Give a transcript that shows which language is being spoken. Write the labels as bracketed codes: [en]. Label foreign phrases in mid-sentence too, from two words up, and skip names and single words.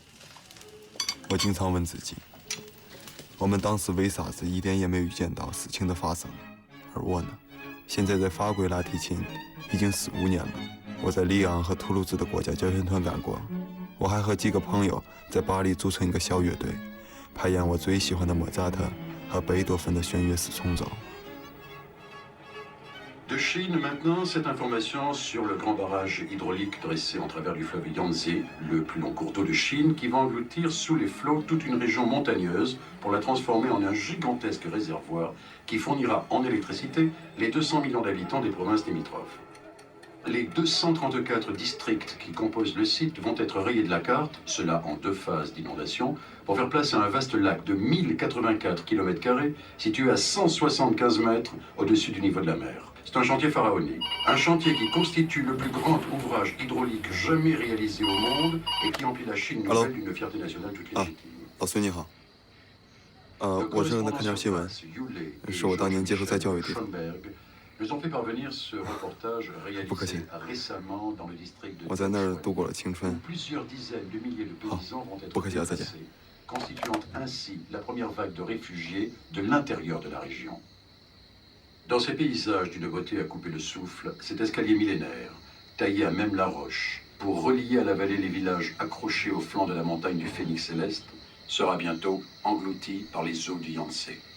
[zh] 我经常问自己，我们当时为啥子一点也没有预见到事情的发生？而我呢，现在在法国拉提琴已经15年了。我在里昂和图卢兹的国家交响团干过，我还和几个朋友在巴黎组成一个小乐队，排演我最喜欢的莫扎特和贝多芬的弦乐四重奏。 [fr] De Chine, maintenant, cette information sur le grand barrage hydraulique dressé en travers du fleuve Yangtze, le plus long cours d'eau de Chine, qui va engloutir sous les flots toute une région montagneuse pour la transformer en un gigantesque réservoir qui fournira en électricité les 200 millions d'habitants des provinces limitrophes. Les 234 districts qui composent le site vont être rayés de la carte, cela en 2 phases d'inondation, pour faire place à un vaste lac de 1084 km² situé à 175 mètres au-dessus du niveau de la mer. C'est un chantier pharaonique, un chantier qui constitue le plus grand ouvrage hydraulique jamais réalisé au monde et qui emplit la Chine nouvelle d'une fierté nationale toute légitime. [zh] 老孙你好，我是在看条新闻，是我当年接受再教育的地方。 [fr] nous ont fait parvenir ce reportage réalisé récemment dans le district de [zh] 我在那儿度过了青春。 [fr] Plusieurs dizaines de milliers de paysans vont être déplacés, constituant ainsi la première vague de réfugiés de l'intérieur de la région. Dans ces paysages d'une beauté à couper le souffle, cet escalier millénaire, taillé à même la roche, pour relier à la vallée les villages accrochés au flanc de la montagne du Phénix céleste, sera bientôt englouti par les eaux du Yangtze.